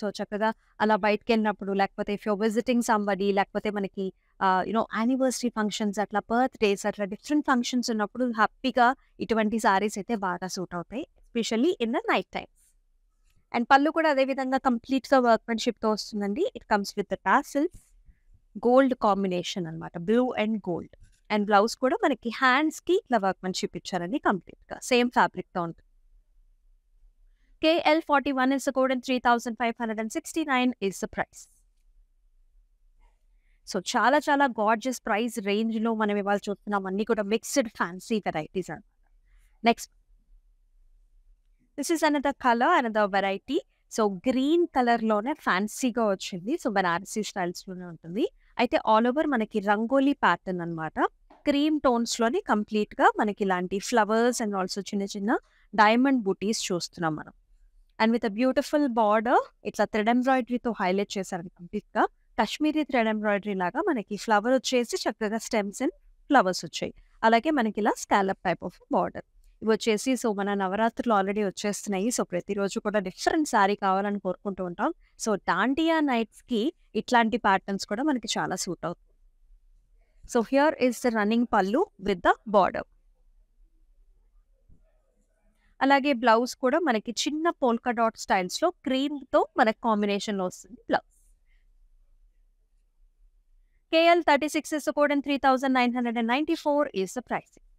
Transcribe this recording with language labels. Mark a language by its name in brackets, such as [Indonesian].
[Telugu] So చక్కగా అలా బయటికెళ్ళినప్పుడు లేకపోతే [English] if you are visiting somebody [Telugu] లేకపోతే మనకి యానివర్సరీ ఫంక్షన్స్ అట్లా బర్త్‌డేస్ అట్లా డిఫరెంట్ ఫంక్షన్స్ ఉన్నప్పుడు హ్యాపీగా ఇటువంటి సారీస్ అయితే బాగా సూట్ అవుతాయి. [English] Especially in the night times. [Telugu] And పళ్ళు కూడా అదే విధంగా కంప్లీట్‌గా వర్క్‌మెన్‌షిప్‌తో వస్తుందండి. [English] It comes with the tassels. Gold combination [Telugu] అనమాట. [English] Blue and gold. [Telugu] And blouse కూడా మనకి హ్యాండ్స్‌కి ఇట్లా వర్క్‌మెన్‌షిప్ ఇచ్చారండి కంప్లీట్‌గా. సేమ్ ఫ్యాబ్రిక్‌తో ఉంటుంది. [English] KL41 is the code and 3569 is the price. [Telugu] So చాలా చాలా గార్జియస్ ప్రైస్ రేంజ్‌లో మనం ఇవాళ చూస్తున్నాం. అన్నీ కూడా మిక్స్డ్ ఫ్యాన్సీ వెరైటీస్ అనమాట. [English] Next this is another colour, another variety. [Telugu] So green కలర్‌లోనే ఫ్యాన్సీగా వచ్చింది. సో బనారసీ స్టైల్స్‌లోనే ఉంటుంది. అయితే ఆల్ ఓవర్ మనకి రంగోలీ ప్యాటర్న్ అనమాట. క్రీమ్ టోన్స్‌లోని కంప్లీట్‌గా మనకి ఇలాంటి ఫ్లవర్స్ అండ్ ఆల్సో చిన్న చిన్న డైమండ్ బుటీస్ చూస్తున్నాం మనం. [English] and with a beautiful border [Telugu] ఇట్లా థ్రెడ్ ఎంబ్రాయిడరీతో హైలైట్ చేశారండి కంప్లీట్‌గా. కాశ్మీరీ థ్రెడ్ ఎంబ్రాయిడరీ లాగా మనకి ఫ్లవర్ వచ్చేసి చక్కగా స్టెమ్స్ అండ్ ఫ్లవర్స్ వచ్చాయి. అలాగే మనకి ఇలా స్కాలప్ టైప్ ఆఫ్ బార్డర్. ఇవి వచ్చేసి సో మన నవరాత్రులు ఆల్రెడీ వచ్చేస్తున్నాయి. సో ప్రతిరోజు కూడా డిఫరెంట్ సారీ కావాలని కోరుకుంటూ ఉంటాం. సో దాండియా నైట్స్‌కి ఇట్లాంటి ప్యాటర్న్స్ కూడా మనకి చాలా సూట్ అవుతుంది. [English] So here is the running pallu with the border. [Telugu] అలాగే బ్లౌజ్ కూడా మనకి చిన్న పోల్కా డాట్ స్టైల్స్‌లో క్రీమ్‌తో మనకి కాంబినేషన్‌లో వస్తుంది blouse. [English] KL36 is the code and 3994 is the price.